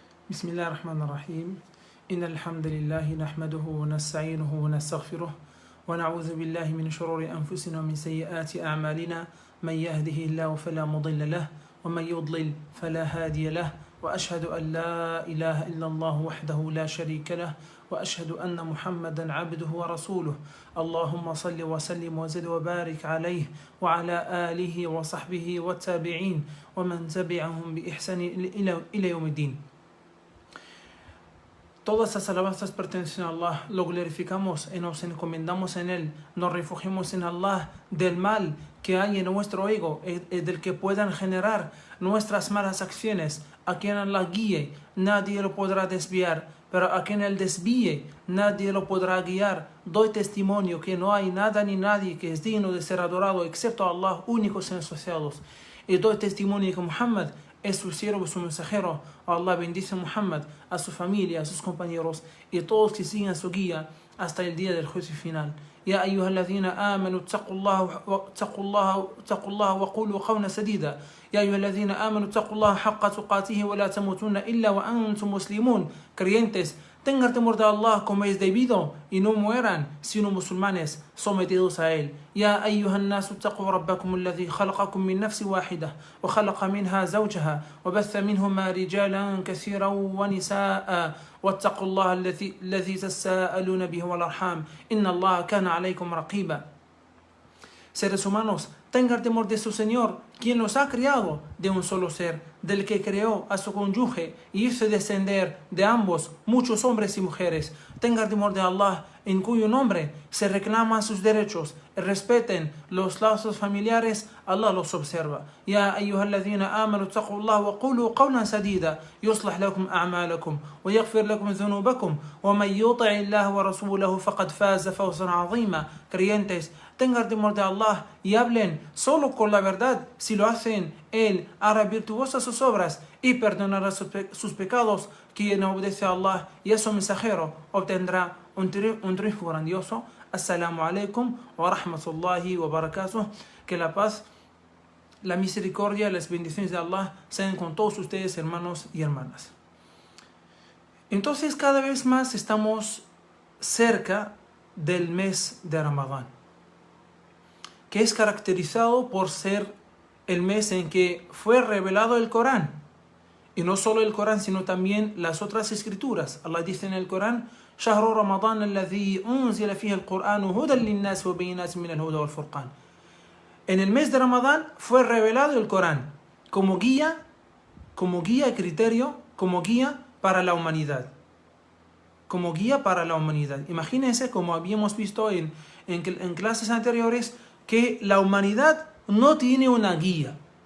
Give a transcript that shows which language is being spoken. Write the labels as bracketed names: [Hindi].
[Arabic] بسم الله الرحمن الرحيم إن الحمد لله نحمده ونستعينه ونستغفره ونعوذ بالله من شرور أنفسنا ومن سيئات أعمالنا من يهده الله فلا مضل له ومن يضلل فلا هادي له وأشهد أن لا إله إلا الله وحده لا شريك له وأشهد أن محمدا عبده ورسوله اللهم صل وسلم وزد وبارك عليه وعلى آله وصحبه والتابعين ومن تبعهم بإحسان إلى يوم الدين. [Spanish] Todas las alabanzas pertenecen a Allah, lo glorificamos y nos encomendamos en Él, nos refugiamos en Allah del mal que hay en nuestro ego, del que puedan generar nuestras malas acciones. A quien Allah guíe, nadie lo podrá desviar, pero a quien Él desvíe, nadie lo podrá guiar. Doy testimonio que no hay nada ni nadie que es digno de ser adorado excepto Allah, únicos y asociados. Y doy testimonio que Muhammad es su siervo y su mensajero. Allah bendice a Muhammad, a su familia, a sus compañeros y a todos que sigan su guía hasta el día del juicio final. [Arabic] يا أيها الذين آمنوا اتقوا الله وقولوا قولا سديدا يا أيها الذين آمنوا اتقوا الله حق تقاته ولا تموتن إلا وأنتم مسلمون. [Spanish] Creyentes, tengan temor de Allah como es debido y no mueran sino musulmanes sometidos a él. [Arabic] يا أيها الناس اتقوا ربكم الذي خلقكم من نفس واحدة وخلق منها زوجها وبث منهما رجالا كثيرا ونساء واتقوا الله الذي تساءلون به والأرحام إن الله كان عليكم رقيبا. [Spanish] Seres humanos, tengan temor de su Señor, quien los ha criado de un solo ser, del que creó a su cónyuge y hizo descender de ambos muchos hombres y mujeres. Tengan temor de Allah, en cuyo nombre se reclaman sus derechos, respeten los lazos familiares, Allah los observa. [Arabic] يا أيها الذين آمنوا اتقوا الله وقولوا قولا سديدا يصلح لكم أعمالكم ويغفر لكم ذنوبكم ومن يطع الله ورسوله فقد فاز فوزا عظيما. [Spanish] Creyentes, tengan temor de Allah y hablen solo con la verdad. Si lo hacen, Él hará virtuosas sus obras y perdonará sus pecados. Quien obedece a Allah y a su mensajero obtendrá un triunfo grandioso. [Arabic] Assalamu alaikum wa rahmatullahi wa barakatuh. [Spanish] Que la paz, la misericordia y las bendiciones de Allah sean con todos ustedes, hermanos y hermanas. Entonces, cada vez más estamos cerca del mes de Ramadán, que es caracterizado por ser el mes en que fue revelado el Corán. Y no solo el Corán, sino también las otras escrituras. Allah dice en el Corán: [Arabic] شهر رمضان الذي أنزل فيه القرآن هدى للناس وبينات من الهدى والفرقان. [Spanish] En el mes de Ramadán fue revelado el Corán como guía y criterio, como guía para la humanidad. Como guía para la humanidad. Imagínense, como habíamos visto en clases anteriores, que la humanidad no tiene una guía.